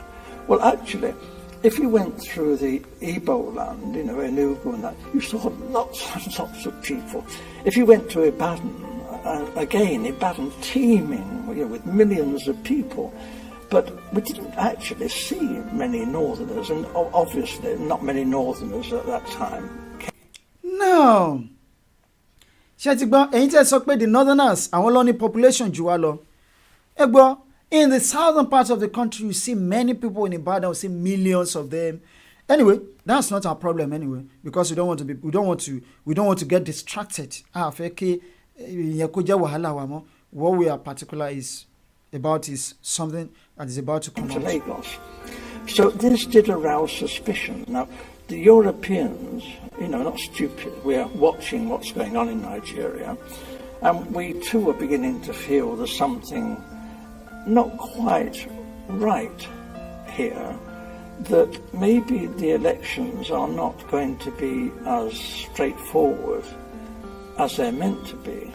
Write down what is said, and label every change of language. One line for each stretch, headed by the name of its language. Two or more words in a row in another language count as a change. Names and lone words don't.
English: Well, actually, if you went through the Igbo land, Enugu and that, you saw lots and lots of people. If you went to Ibadan, again, Ibadan teeming, with millions of people. But we didn't actually see many northerners, and obviously not many northerners at that time. No.
Yoruba: Ṣé ti gbọ́ ẹ̀yin tẹ́ sọ pé
English: the northerners
Yoruba: àwọn ló ní population jù wá lọ. Ẹ gbọ́,
English: in the southern part of the country you see many people in Ibadan, you see millions of them. Anyway, that's not our problem anyway, because we don't want to get distracted.
Yoruba: Fẹ́ kí ìyẹn kó jẹ́ wàhálà wa mọ́.
English: What we are particular about is something that is about to come to Lagos. So this did arouse suspicion. Now, the Europeans, not stupid, we are watching what's going on in Nigeria, And we too are beginning to feel there's something not quite right here, that maybe the elections are not going to be as straightforward as they're meant to be.